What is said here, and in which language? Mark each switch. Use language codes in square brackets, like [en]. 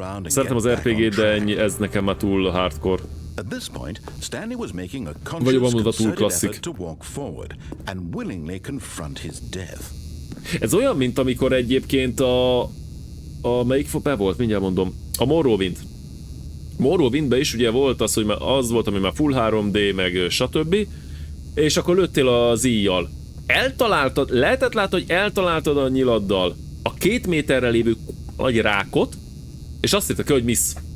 [hu] Szeretem az RPG, de ennyi, ez nekem már túl hardcore. [en] At this point, Stanley was making a conscious, concerted effort to walk forward and willingly confront his death. [hu] Ez olyan, mint amikor egyébként a melyik be volt, mindjárt mondom, a Morrowind. Morrowindben is ugye volt az, hogy már az volt, ami már full 3D, meg stb. És akkor lőttél az íjjal. Eltaláltad, lehetett látni, hogy eltaláltad a nyiladdal a 2 méterre lévő nagy rákot, és azt hittek, hogy miss.